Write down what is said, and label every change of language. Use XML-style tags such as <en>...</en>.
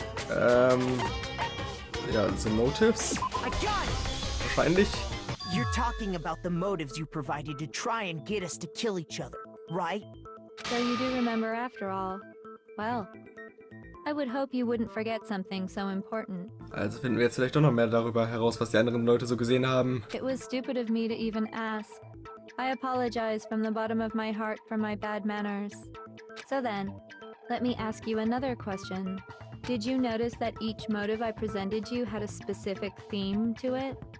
<en>Ja, the motives? I got it!</en> <de>Wahrscheinlich.</de> <en>You're talking about the motives you provided to try and get us to kill each other, right? So you do remember after all. Well, I would hope you wouldn't forget something so important.</en> <de>Also finden wir jetzt vielleicht doch noch mehr darüber heraus, was die anderen Leute so gesehen haben.</de> <en>It was stupid of me to even ask. I apologize from the bottom of my heart for my bad manners. So then, let me ask you another question. Did you notice that each motive I presented you had a specific theme to it?</en>